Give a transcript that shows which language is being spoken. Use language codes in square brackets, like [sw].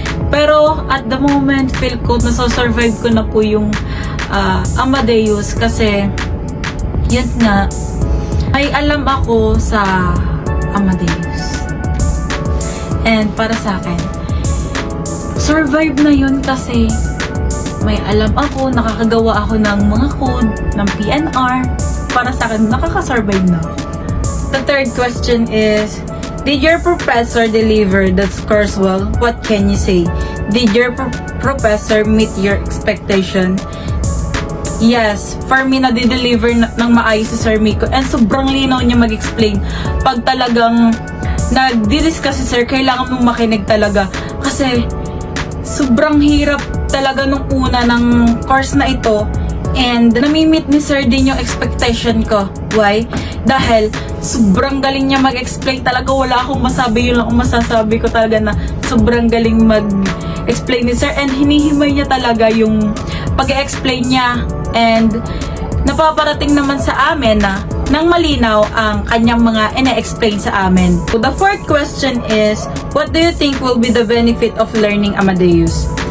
[tl] Pero at the moment, feel ko nasa-survive ko na po yung Amadeus kasi yun nga, ay alam ako sa Amadeus. And para sa akin, survive na yun kasi may alam ako, nakakagawa ako ng mga code, ng PNR. Para sa akin, nakaka-survive na ako. [en] The third question is, did your professor deliver the course well? What can you say? Did your professor meet your expectation? Yes, for me, [tl] na-deliver ng maayos si Sir Miko. And sobrang linaw niya mag-explain. Pag talagang nag-discuss si Sir, kailangan mong makinig talaga. Kasi sobrang hirap talaga nung una ng course na ito. And nami-meet ni Sir din yung expectation ko. Why? Dahil sobrang galing niya mag-explain talaga. Wala akong masabi, yun lang ang masasabi ko talaga na sobrang galing mag-explain ni Sir. And hinihimay niya talaga yung pag-explain niya. And napaparating naman sa amin na nang malinaw ang kanyang mga ine-explain sa amin. [en] So the fourth question is, what do you think will be the benefit of learning Amadeus?